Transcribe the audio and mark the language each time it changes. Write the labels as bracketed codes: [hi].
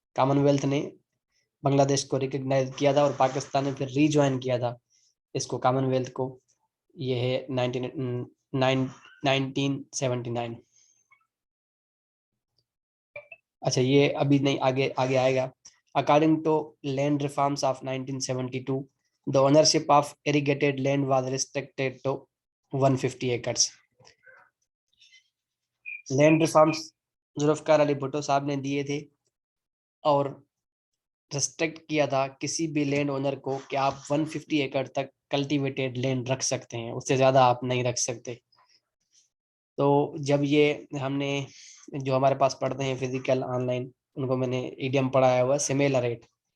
[ur] Common wealth نے بنگلہ دیش کو ریکگنائز کیا تھا, اور پاکستان نے پھر ری جوائن کیا تھا اس کو, کامن ویلتھ کو. یہ ہے 1979. اچھا, یہ ابھی نہیں, آگے آئے گا. [en] According to land reforms of 1972, the ownership of irrigated land was restricted to 150 acres. [ur] Land reforms Zulfiqar Ali Bhutto صاحب نے دیے تھے, اور ریسٹرکٹ کیا تھا کسی بھی لینڈ اونر کو کہ آپ 150 ایکڑ تک کلٹیویٹیڈ لینڈ رکھ سکتے ہیں, اس سے زیادہ آپ نہیں رکھ سکتے. تو جب یہ ہم نے جو ہمارے پاس پڑھتے ہیں فزیکل آن لائن, ان کو میں نے ایڈیم پڑھایا ہوا سیمیلریٹ.